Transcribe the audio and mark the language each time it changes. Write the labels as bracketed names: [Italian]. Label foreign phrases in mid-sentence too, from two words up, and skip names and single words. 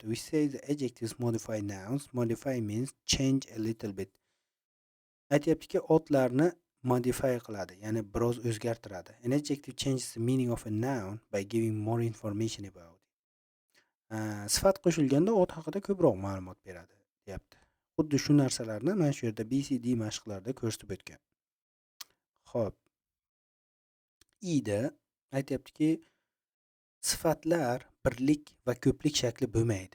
[English] We say the adjectives modify nouns. Modify means change a little bit. [Uzbek] Aytyaptiki, otlarni modify qiladi, ya'ni biroz o'zgartiradi. [English] An adjective changes the meaning of a noun by giving more information about it. [Uzbek] Sifat qo'shilganda ot haqida ko'proq ma'lumot beradi, deyapti. Xuddi shu narsalarni mana shu yerda BCD mashqlarida ko'rsatib o'tgan. Xo'p. Ida aytyaptiki, sifatlar birlik va ko'plik shakli bo'lmaydi.